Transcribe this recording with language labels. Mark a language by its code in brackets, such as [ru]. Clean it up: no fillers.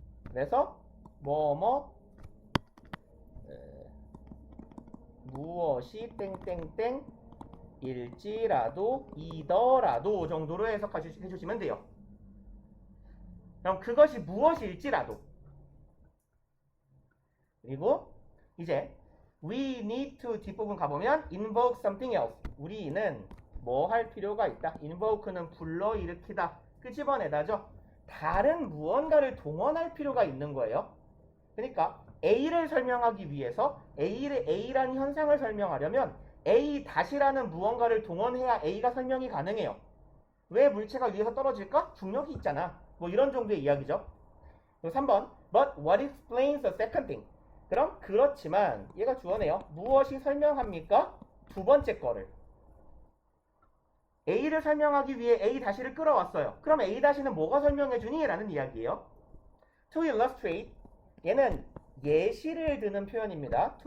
[ko] 그래서 무엇이 땡땡땡 일지라도 이더라도 정도로 해석해주시면 돼요. 그럼 그것이 무엇일지라도. 그리고 이제 [en] we need to [ko] 뒷부분 가보면 [en] invoke something else. [ko] 우리는 뭐 할 필요가 있다. invoke는 불러일으키다. 끄집어내다죠. 다른 무언가를 동원할 필요가 있는 거예요. 그러니까 A를 설명하기 위해서 A라는 현상을 설명하려면 A-라는 무언가를 동원해야 A가 설명이 가능해요. 왜 물체가 위에서 떨어질까? 중력이 있잖아. 뭐 이런 정도의 이야기죠. [en] 3번 But what explains the second thing? [ko] 그럼 그렇지만 얘가 주어네요. 무엇이 설명합니까? 두 번째 거를. A를 설명하기 위해 A-를 끌어왔어요. 그럼 A-는 뭐가 설명해주니? 라는 이야기예요. [en] To illustrate [ko] 얘는 예시를 드는 표현입니다.